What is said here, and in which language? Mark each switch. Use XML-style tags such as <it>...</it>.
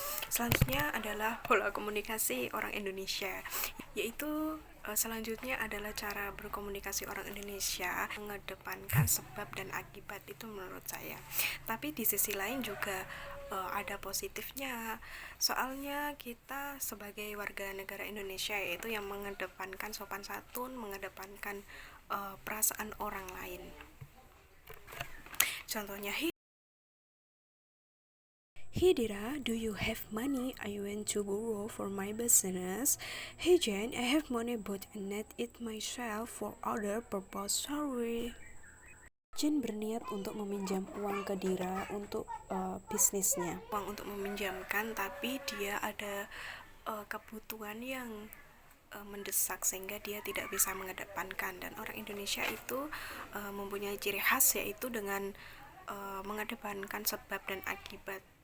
<id>Selanjutnya adalah pola komunikasi orang Indonesia, yaitu selanjutnya adalah cara berkomunikasi orang Indonesia mengedepankan sebab dan akibat, itu menurut saya. Tapi di sisi lain juga ada positifnya, soalnya kita sebagai warga negara Indonesia yaitu yang mengedepankan sopan santun, mengedepankan perasaan orang lain. Contohnya,</id> <en>Hey Dira, do you have money? I want to borrow for my business. Hey Jen, I have money but I need it myself for other purpose. Sorry.</en> <id>Jen berniat untuk meminjam uang ke Dira untuk bisnisnya. Uang untuk meminjamkan, tapi dia ada kebutuhan yang mendesak sehingga dia tidak bisa mengedepankan. Dan orang Indonesia itu mempunyai ciri khas, yaitu dengan mengedepankan sebab dan akibat.</id>